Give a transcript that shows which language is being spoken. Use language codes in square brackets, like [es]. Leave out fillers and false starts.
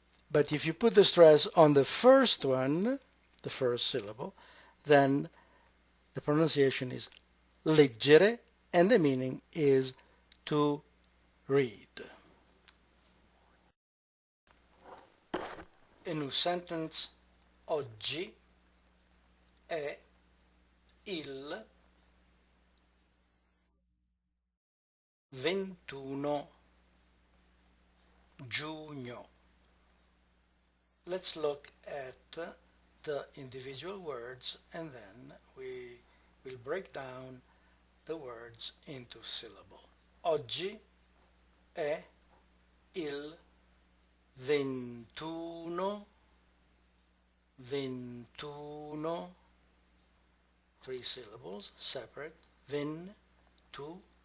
[en] But if you put the stress on the first one, the first syllable, then the pronunciation is leggere, and the meaning is to read. In a sentence, [it] oggi è il 21 giugno. [en] Let's look at the individual words and then we will break down the words into syllable. [it] Oggi è il [en] 21, 21, 3 syllables, separate, 21.